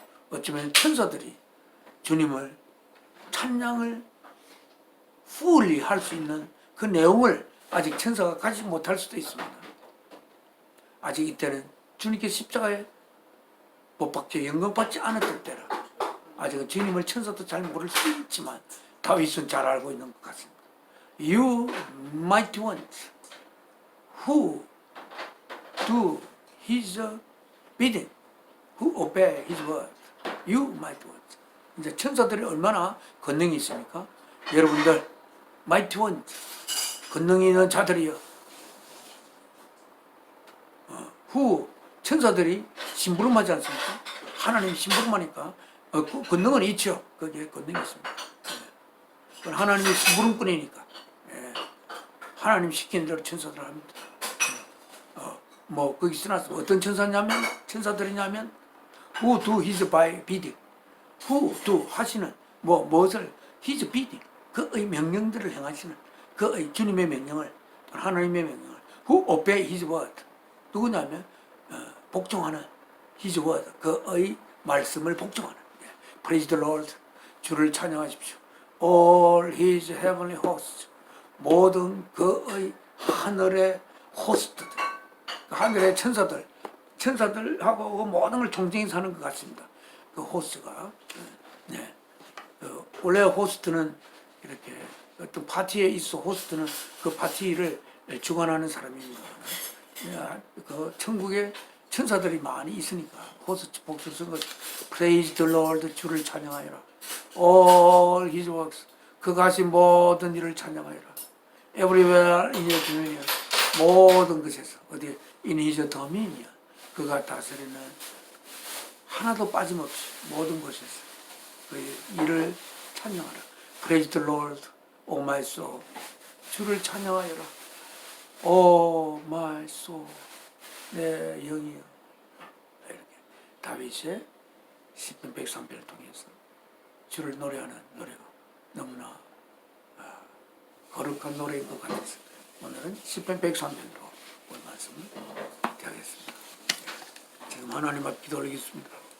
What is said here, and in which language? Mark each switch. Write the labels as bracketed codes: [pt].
[ko] 어쩌면 천사들이 주님을 찬양을 fully 할 수 있는 그 내용을 아직 천사가 가지지 못할 수도 있습니다. 아직 이때는 주님께 십자가에 못 박혀 영광받지 않았을 때라 아직은 주님을 천사도 잘 모를 수 있지만 다윗은 잘 알고 있는 것 같습니다. [en] You mighty ones who do his bidding, who obey his word. You mighty ones. [ko] 이제 천사들이 얼마나 권능이 있습니까? 여러분들 [en] mighty ones, [ko] 권능이 있는 자들이요. 후 천사들이 심부름하지 않습니까? 하나님 심부름하니까 권능은 있죠. 거기에 권능이 있습니다. 그건 하나님이 심부름꾼이니까 하나님 시키는 대로 천사들 합니다. 거기서 나서 어떤 천사들이냐면 [en] who do his bidding, [ko] who do 하시는 무엇을 [en] his bidding, [ko] 그의 명령들을 행하시는 그의 주님의 명령을, 하나님의 명령을, [en] who obey his word, [ko] 누구냐면 복종하는 [en] his word, [ko] 그의 말씀을 복종하는. [en] Praise the Lord, [ko] 주를 찬양하십시오. [en] All his heavenly hosts, [ko] 모든 그의 하늘의 호스트들, 하늘의 천사들하고 모든 걸 총정히 사는 것 같습니다. 그 호스트가. 원래 호스트는 이렇게 어떤 파티에 있어, 호스트는 그 파티를 주관하는 사람입니다. 그 천국에 천사들이 많이 있으니까 호스트 복수 쓴 것. [en] Praise the Lord, [ko] 주를 찬양하여라. [en] All his works, [ko] 그가 하신 모든 일을 찬양하여라. [en] Everywhere in your dominion, [ko] 모든 것에서, 어디 [en] in his dominion, [ko] 그가 다스리는 하나도 빠짐없이 모든 곳에서 그의 일을 찬양하라. [en] Praise the Lord, O my soul, [ko] 주를 찬양하여라. [en] O my soul, [ko] 내 영이여. 이렇게 다윗의 시편 103편을 통해서 주를 노래하는 노래가 너무나 거룩한 노래인 것 같아서 오늘은 시편 103편으로 오늘 말씀을 드리겠습니다. 지금 하나님 앞에 기도 올리겠습니다.